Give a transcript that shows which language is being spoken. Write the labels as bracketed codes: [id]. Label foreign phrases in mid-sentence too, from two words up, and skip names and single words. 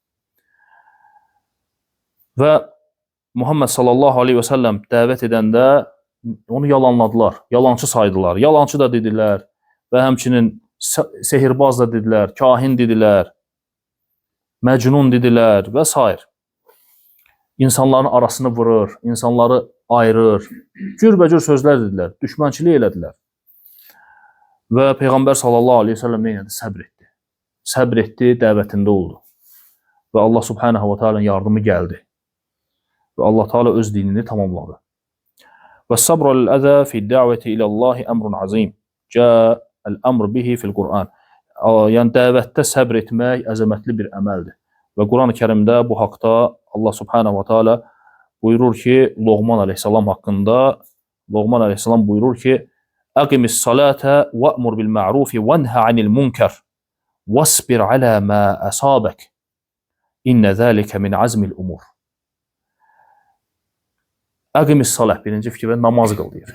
[az] Və Muhammed [ar] صلى الله عليه وسلم [az] dəvət edəndə onu yalanladılar, yalançı saydılar, yalançı da dedilər və həmçinin sehirbaz da dedilər, kahin dedilər, məcnun dedilər və s. İnsanların arasını vurur, insanları ayırır, cürbəcür sözlər dedilər, düşmənçilik elədilər. Və Peyğəmbər [ar] صلى الله عليه وسلم [az] nə edir? Səbr etdi. Səbr etdi, dəvətində oldu. Və Allah [ar] سبحانه وتعالى [az] yardımı gəldi. Və Allah Teala öz dinini tamamladı. Və [ar] الصبر على الأذى في الدعوة إلى الله أمر عظيم. جاء الأمر به في القرآن. [az] Yəni dəvətdə səbr etmək əzəmətli bir əməldir. Və Quran-ı Kərimdə bu haqda Allah [ar] سبحانه وتعالى [az] buyurur ki, Loğman əleyhissalam haqqında, Loğman əleyhissalam buyurur ki, [ar] أقم الصلاة وأمر بالمعروف وانه عن المنكر واصبر على ما أصابك. إن ذلك من عزم الأمور أقم الصلاة, [az] birinci fikirdə namaz qıl deyir.